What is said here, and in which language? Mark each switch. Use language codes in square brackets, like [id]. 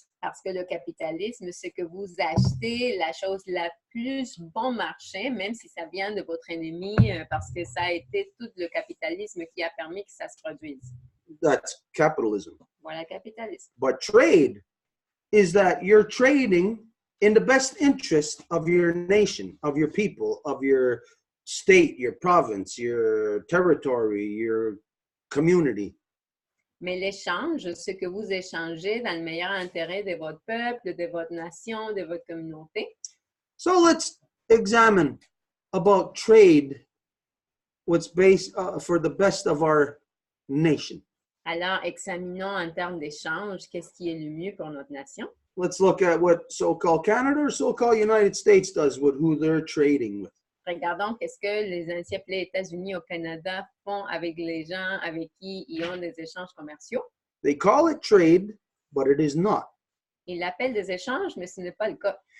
[fr] Parce que le capitalisme, c'est que vous achetez la chose la plus bon marché, même si ça vient de votre ennemi, parce que ça a été tout le capitalisme qui a permis que ça se produise. [en] That's capitalism. [fr] Voilà, capitalisme. [en] But trade is that you're trading in the best interest of your nation, of your people, of your state, your province, your territory, your community. [fr] Mais l'échange, ce que vous échangez dans le meilleur intérêt de votre peuple, de votre nation, de votre communauté. [en] So let's examine about trade, what's based for the best of our nation. [fr] Alors, examinons en termes d'échange, qu'est-ce qui est le mieux pour notre nation. [en] Let's look at what so-called Canada or so-called United States does with who they're trading with. [fr] Regardons qu'est-ce que les anciens appelés États-Unis au Canada font avec les gens avec qui ils ont des échanges commerciaux. [en] They call it trade, but it is not. [fr] Ils l'appellent des échanges, mais ce n'est pas le cas.